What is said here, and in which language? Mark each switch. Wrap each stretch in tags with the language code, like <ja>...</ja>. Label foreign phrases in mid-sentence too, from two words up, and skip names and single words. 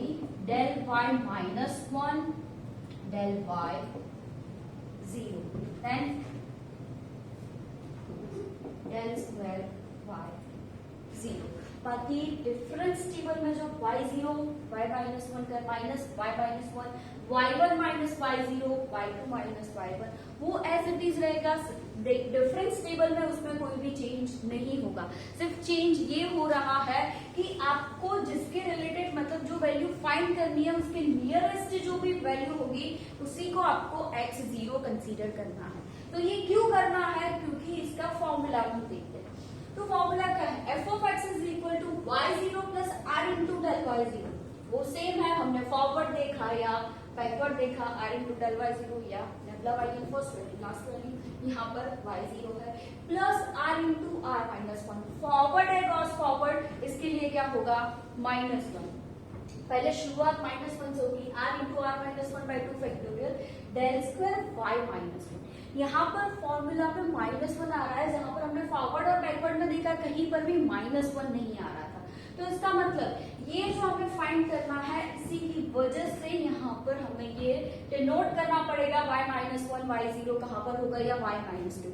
<en>del y minus 1, del y 0, then del square y 0.</en> <hi>बाकी</hi> <en>difference table</en> <hi>में जो y0 y-1 का माइनस y-1 y1 माइनस y0 y2 माइनस y1 वो</hi> <en>as it is</en> <hi>रहेगा।</hi> <en>difference table</en> <hi>में उसमें कोई भी चेंज नहीं होगा। सिर्फ चेंज ये हो रहा है कि आपको जिसके रिलेटेड मतलब जो</hi> <en>value find</en> <hi>करनी है उसके नियरेस्ट जो भी वैल्यू होगी उसी को आपको x0 कंसीडर करना है। तो ये क्यों करना है, क्योंकि इसका फॉर्मूला हम देखते हैं। तो फॉर्मूला क्या है,</hi> <en>f of x is equal to y0 plus r into del y0।</en> <hi>वो सेम है, हमने फॉरवर्ड देखा या बैकवर्ड देखा,</hi> <en>r into del y0 या lambda value first value last value,</en> <hi>यहाँ पर y0 है</hi> <en>plus r into r minus 1.</en> <hi>फॉरवर्ड है</hi> <en>cross forward,</en> <hi>इसके लिए क्या होगा -1। पहले शुरुआत -1 से होगी,</hi> <en>r into r minus 1 by 2 फैक्टोरियल del square y minus 1।</en> <hi>यहाँ पर फॉर्मूला पे -1 आ रहा है, जहां पर हमने फॉरवर्ड और बैकवर्ड में देखा कहीं पर भी -1 नहीं आ रहा था। तो इसका मतलब ये जो हमें फाइंड करना है, इसी की वजह से यहाँ पर हमें ये डिनोट करना पड़ेगा y-1 y0 कहाँ पर होगा या y-2।</hi>